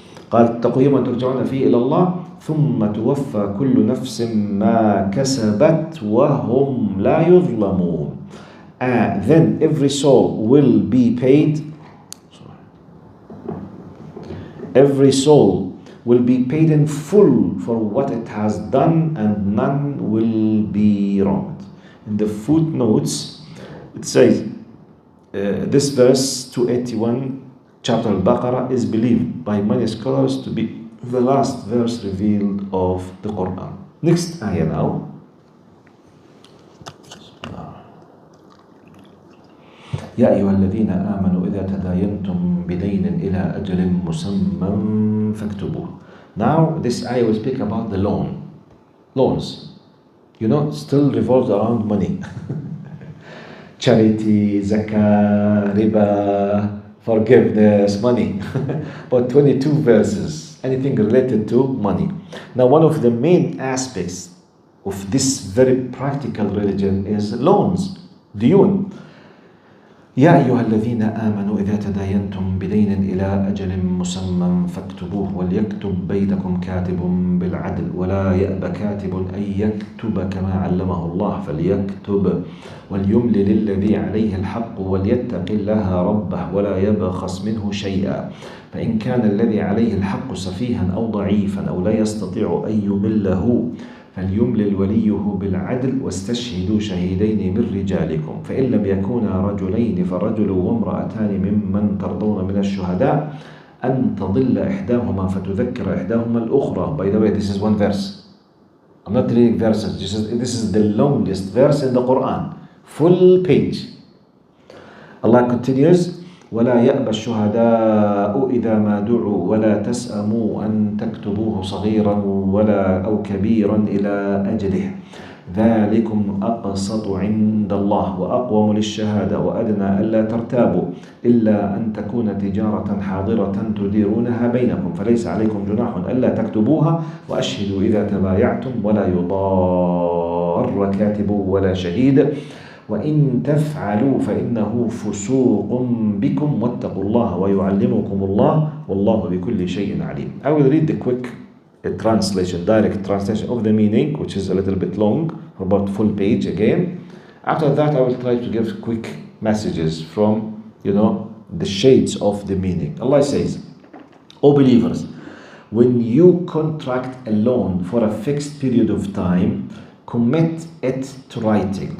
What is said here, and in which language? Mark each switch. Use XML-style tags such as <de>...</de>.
<ar>قال اتقوا يوما ترجعون فيه إلى الله ثم توفى كل نفس ما كسبت وهم لا يظلمون.</ar> <en>Then every soul will be paid. Every soul will be paid in full for what it has done, and none will be wronged. In the footnotes, it says this verse 281, chapter al-Baqarah, is believed by many scholars to be the last verse revealed of the Quran. Next ayah now.</en> <ar>يا أيها الذين آمنوا إذا تداينتم بدين إلى أجل مسمى فاكتبوه.</ar> <en>Now this ayah will speak about the loans. You know, still revolves around money. Charity, zakah, riba, forgiveness, money. But 22 verses, anything related to money. Now one of the main aspects of this very practical religion is loans, diyun.</en> <ar>يا أيها الذين آمنوا إذا تداينتم بدين إلى أجل مسمى فاكتبوه وليكتب بينكم كاتب بالعدل ولا يأبى كاتب أن يكتب كما علمه الله فليكتب وليملل الذي عليه الحق وليتق الله ربه ولا يبخس منه شيئا فإن كان الذي عليه الحق سفيها أو ضعيفا أو لا يستطيع أن يمله فليملل وليه بالعدل واستشهدوا شهيدين من رجالكم فإن لم يكونا رجلين فرجل وامرأتان ممن ترضون من الشهداء أن تضل إحداهما فتذكر إحداهما الأخرى.</ar> <en>By the way, this is one verse. I'm not reading verses. This is the longest verse in the Quran. Full page. Allah continues,</en> <ar>ولا يأبى الشهداء إذا ما دعوا ولا تسأموا أن تكتبوه صغيرا ولا أو كبيرا إلى أجله ذلكم أقسط عند الله وأقوم للشهادة وأدنى ألا ترتابوا إلا أن تكون تجارة حاضرة تديرونها بينكم فليس عليكم جناح ألا تكتبوها وأشهدوا إذا تبايعتم ولا يضار كاتب ولا شهيد وإن تفعلوا فإنه فسوق بكم واتقوا الله ويعلمكم الله والله بكل شيء عليم.</ar> <en>I will read the quick translation, direct translation of the meaning, which is a little bit long, for about full page again. After that, I will try to give quick messages from, the shades of the meaning. Allah says, O believers, when you contract a loan for a fixed period of time, commit it to writing.</en>